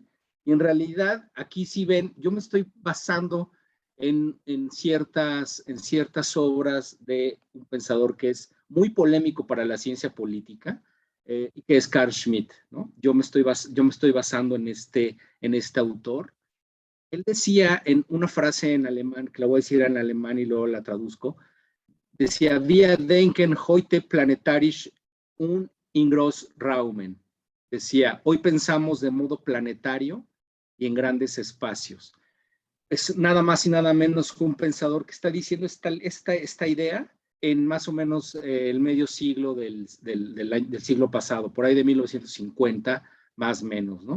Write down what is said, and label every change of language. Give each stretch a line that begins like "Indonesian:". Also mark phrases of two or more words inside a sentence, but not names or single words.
Spanish: Y en realidad, aquí sí ven, yo me estoy basando en ciertas obras de un pensador que es muy polémico para la ciencia política, que es Carl Schmitt, ¿no? Yo me estoy basando en este autor. Él decía en una frase en alemán, que la voy a decir en alemán y luego la traduzco, decía,
German: wir denken heute planetarisch und in Großraumen.
Spanish: Decía, hoy pensamos de modo planetario y en grandes espacios. Es nada más y nada menos que un pensador que está diciendo esta idea en más o menos el medio siglo del siglo pasado, por ahí de 1950, más o menos, ¿no?